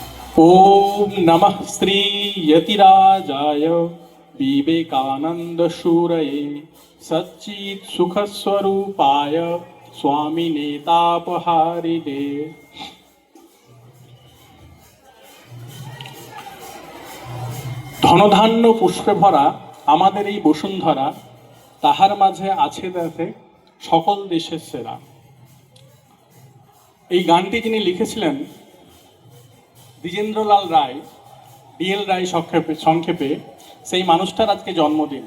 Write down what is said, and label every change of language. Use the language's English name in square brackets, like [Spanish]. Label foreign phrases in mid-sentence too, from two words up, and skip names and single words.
[Sanskrit] ओम नमः श्री यतिराजाय विवेकानंद शूरये सच्चित् सुख स्वरूपाय स्वामी नेतापहारिणे। [Bangla] ধনধান্য পুষ্পে ভরা আমাদের এই বসুন্ধরা, তাহার মাঝে আছে দেখে সকল দেশের সেরা। এই গানটি যিনি লিখেছিলেন দ্বিজেন্দ্রলাল রায়, ডিএল রায় সংক্ষেপে, সেই মানুষটার আজকে জন্মদিন।